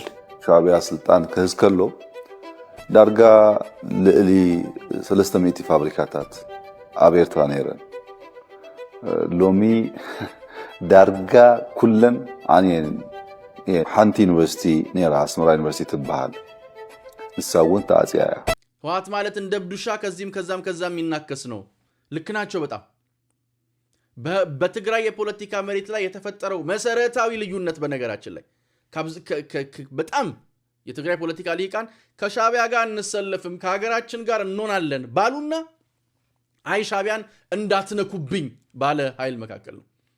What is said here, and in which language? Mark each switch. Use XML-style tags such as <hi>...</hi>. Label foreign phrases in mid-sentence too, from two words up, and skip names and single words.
<ti>ሻዕብያ ስልጣን ክህዝ ከሎ ዳርጋ ልዕሊ 300 ፋብሪካታት ኣብ ኤርትራ ነይረን። ሎሚ ዳርጋ ኩለን ዓንየን። ሓንቲ ዩኒቨርሲቲ ነይራ ኣስመራ ዩኒቨርሲቲ ትበሃል ንሳ እውን ተኣፅያ እያ።</ti> <am>ህወሓት ማለት እንደ ብዱሻ ከዚህም ከዛም የሚናከስ ነው። ልክ ናቸው በጣም። በትግራይ የፖለቲካ መሬት ላይ የተፈጠረው መሰረታዊ ልዩነት በነገራችን ላይ በጣም የትግራይ ፖለቲካ ሊቃን ከሻዕቢያ ጋር እንሰለፍም ከሀገራችን ጋር እንሆናለን ባሉና አይ ሻዕቢያን እንዳትነኩብኝ ባለ ኃይል መካከል ነው።</am>